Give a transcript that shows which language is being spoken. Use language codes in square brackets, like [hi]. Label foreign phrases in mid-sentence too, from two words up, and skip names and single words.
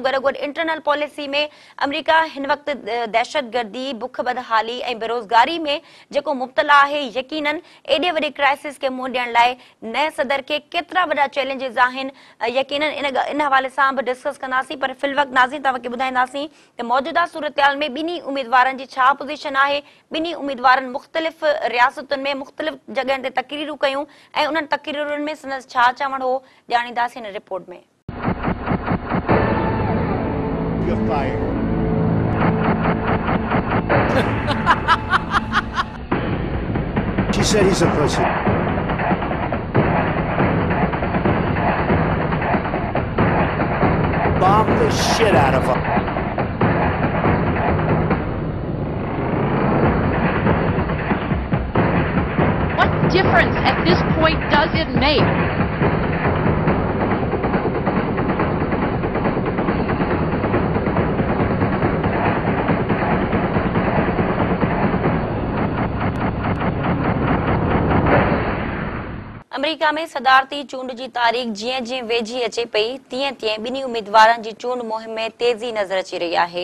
[sd] गॾोगॾु [en] internal policy [sd] में अमेरिका हिन वक़्तु दहशतगर्दी, बुख बदहाली ऐं बेरोज़गारी में जेको मुब्तला आहे, यकीनन एॾे वॾे क्राइसिस खे मुंहुं ॾियण लाइ नए सदर खे केतिरा वॾा चैलेंजिस आहिनि, यकीनन इन हवाले सां बि डिस्कस कंदासीं। पर फ़िलवक़्तु नाज़रीन तव्हांखे ॿुधाईंदासीं त मौजूदा सूरतहाल में ॿिन्ही उम्मीदवारनि जी छा पोज़ीशन आहे। ॿिन्ही उम्मीदवारनि मुख़्तलिफ़ रियासतुनि में मुख़्तलिफ़ जॻहियुनि ते तक़रीरूं कयूं ऐं उन्हनि तक़रीरुनि में संदसि छा चवणु हो ॼाणींदासीं हिन रिपोर्ट में। [en] You're fired. She said he's a pussy. Bomb the shit out of her. What difference at this point does it make? [sd] अमेरिका में सदारती चूंड जी तारीख़ जीअं जीअं वेझी अचे पई तीअं तीअं ॿिन्ही उम्मीदवारनि जी चूंड मुहिम में तेज़ी नज़र अची रही आहे।